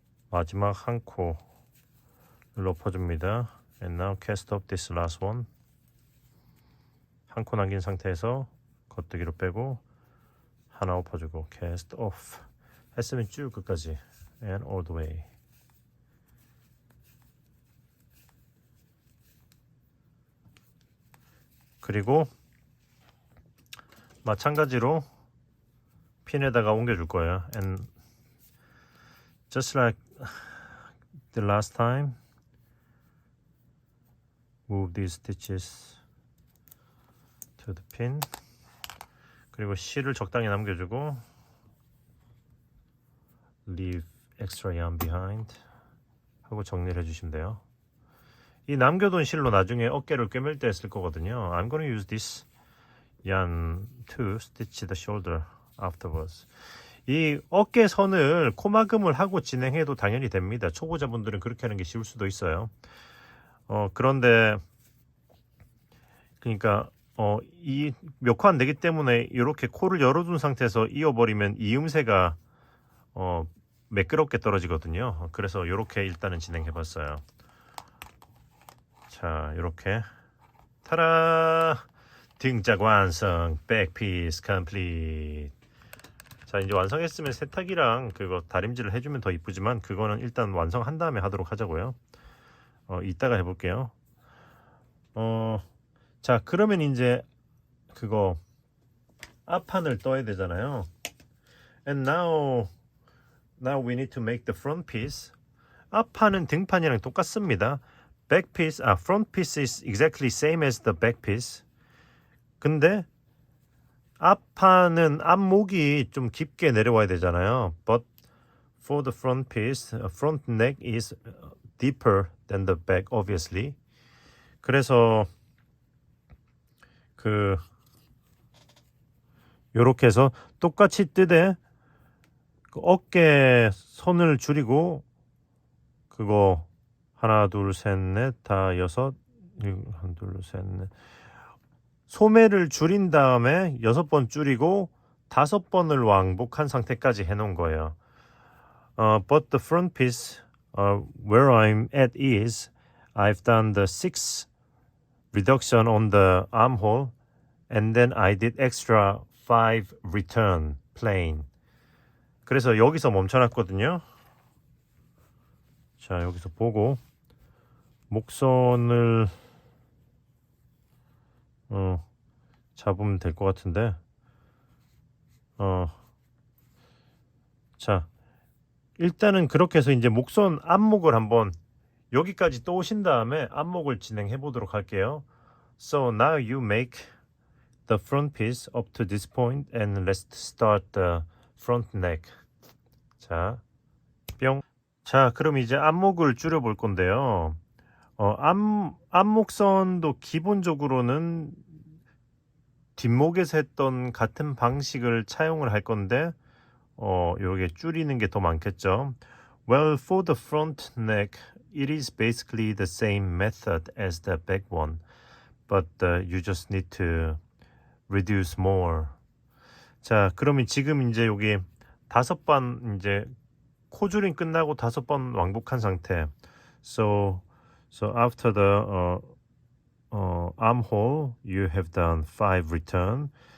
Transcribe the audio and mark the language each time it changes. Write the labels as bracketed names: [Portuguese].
[Korean] 마지막 한 코를 엎어줍니다. [English] And now cast off this last one. [Korean] 한 코 남긴 상태에서 겉뜨기로 빼고 하나 엎어주고 [English] cast off [Korean] 했으면 쭉 끝까지 [English] and all the way. [Korean] 그리고 마찬가지로 핀에다가 옮겨줄 거예요. [English] And just like the last time, move these stitches to the pin. [Korean] 그리고 실을 적당히 남겨주고 [English] leave extra yarn behind [Korean] 하고 정리를 해주시면 돼요. 이 남겨둔 실로 나중에 어깨를 꿰맬 때 쓸 거거든요. [English] I'm gonna use this yarn to stitch the shoulder afterwards. [Korean] 이 어깨 선을 코막음을 하고 진행해도 당연히 됩니다. 초보자분들은 그렇게 하는 게 쉬울 수도 있어요. 그런데 그러니까 이 몇 코 안 되기 때문에 이렇게 코를 열어둔 상태에서 이어버리면 이음새가 매끄럽게 떨어지거든요. 그래서 이렇게 일단은 진행해봤어요. 자, 이렇게 타라! 등짝 완성! [English] 백피스 컴플리트! [Korean] 자, 이제 완성했으면 세탁이랑 그거 다림질을 해주면 더 이쁘지만 그거는 일단 완성한 다음에 하도록 하자고요. 이따가 해볼게요. 자, 그러면 이제 그거 앞판을 떠야 되잖아요. [English] And now we need to make the front piece. [Korean] 앞판은 등판이랑 똑같습니다. [English] back piece, front piece is exactly same as the back piece. [Korean] 근데 앞판은 앞목이 좀 깊게 내려와야 되잖아요. [English] But for the front piece, front neck is deeper than the back, obviously. [Korean] 그래서 요렇게 해서 똑같이 뜨되 어깨 선을 줄이고 그거 하나 둘 셋 넷 다 여섯 하나 둘 셋 넷 소매를 줄인 다음에 6번 줄이고 5번을 왕복한 상태까지 해놓은 거예요. [English] But the front piece where I'm at is I've done the 6 reduction on the armhole and then I did extra 5 return plain. [Korean] 그래서 여기서 멈춰놨거든요. 자, 여기서 보고 목선을 잡으면 될 것 같은데 자, 일단은 그렇게 해서 이제 목선 앞목을 한번 여기까지 또 오신 다음에 앞목을 진행해 보도록 할게요. [English] So now you make the front piece up to this point and let's start the front neck. [Korean] 자, 뿅. 자, 그럼 이제 앞목을 줄여 볼 건데요. 앞목선도 기본적으로는 뒷목에서 했던 같은 방식을 차용을 할 건데 요게 줄이는 게 더 많겠죠. [English] Well, for the front neck, it is basically the same method as the back one, but you just need to reduce more. [Korean] 자, 그러면 지금 이제 여기 5번 이제 코줄임 끝나고 5번 왕복한 상태. [English] So after the armhole, you have done 5 return.